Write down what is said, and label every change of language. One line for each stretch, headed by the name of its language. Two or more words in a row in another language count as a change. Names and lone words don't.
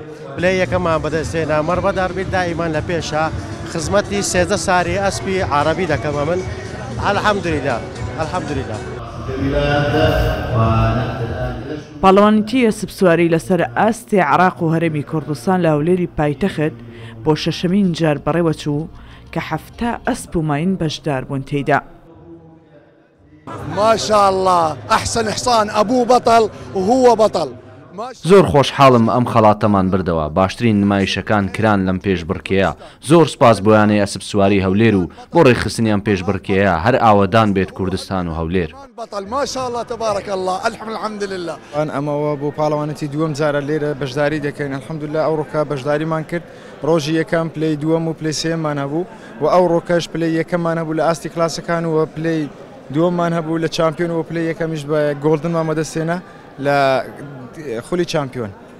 Central Kurdish: پلەی یەکەمان بەدەستێنا مەڕبەداربیت دائیمان لە پێشە خزمەتی 13 ساری ئەسپی عەرەبی دەکەمە من الحەمدولله. پاڵەوانیتی ئەسب سواری لەسەر ئاستی عێراق و هەرێمی کوردستان لە هەولێری پایتەخت بۆ شەشەمین جار بەڕێوە چوو کە 7 ئەسپ و ماین بەشدار بوون تێیدا.
Arabic: ما شاء الله أحسن حصان أبوه بطل وهو بطل.
Central Kurdish: زۆر خۆشحاڵم ئەم خەڵاتەمان بردەوە، باشترین نمایشەکان کران لەم پێشبڕکەیە. زۆر سپاس بۆیانەی ئەسب سواری هەولێر و بۆ ڕێخستنیان پێشبڕکەیە هەر ئاوەدان بێت کوردستان و هەولێر.
Arabic: ما شاء الله تبارك الله الحمد لله.
Central Kurdish: ئەمەوە بۆ پاڵەوانەتی دووەم جارە لێرە بەشداری دەکەین الحەمدولله. ئەو ڕۆکە بەشداریمان کرد ڕۆژی یەکەم پلەی دووەم و پلەی سێممان هەبوو و ئەو ڕۆکەش پلەی یەکەممان هەبوو لە ئاستی کلاسەکان و پلەی دووەممان هەبوو لە چامپیۆن و پلەی یەکەمیش بە گۆڵدنمان بەدەستێنە لە خولی چامپیۆن.